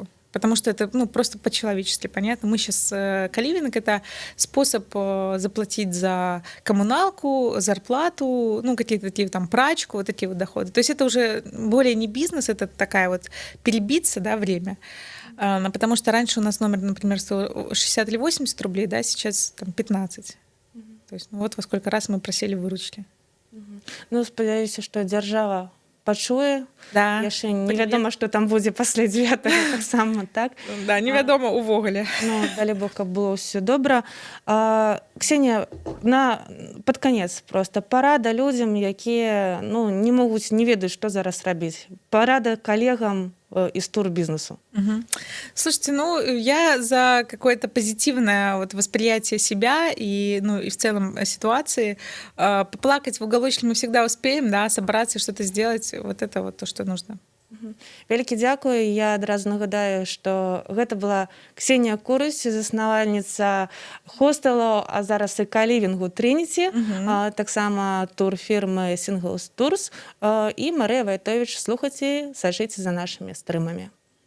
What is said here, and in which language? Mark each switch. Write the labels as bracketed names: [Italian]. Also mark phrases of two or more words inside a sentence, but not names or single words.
[Russian] Потому что это, ну, просто по-человечески понятно. Мы сейчас каливинг — это способ заплатить за коммуналку, зарплату, ну, какие-то такие там прачку, вот такие вот доходы. То есть это уже более не бизнес, это такая вот перебиться, да, время. Потому что раньше у нас номер, например, стоил 60 или 80 рублей, да, сейчас там 15. То есть, ну, вот во сколько раз мы просили выручки. [Belarusian] Ну, спадзяюся, што дзяржава пачуе. Да. Яшчэ невядома, што там будзе пасля 9-го таксама, так? Да, невядома увогуле. Ну, далі бог, каб было ўсё добра. Ксенія, пад канец проста парада людзям, якія, ну, не ведаюць, што зараз рабіць. Парада калегам из турбизнесу. [Russian] Слушайте, ну, я за какое-то позитивное вот восприятие себя и, ну, и в целом ситуации. Поплакать в уголочке мы всегда успеем, да, собраться, что-то сделать. Вот это вот то, что нужно. [Belarusian] Вялікі дзякуй. Я адразу нагадаю, што гэта была Ксенія Курысь, заснавальніца хостелу, а зараз і калівінгу Трініці, таксама турфірмы Singles Tours, і Марыя Вайтовіч. Слухайце, сачыце за нашымі стрымамі.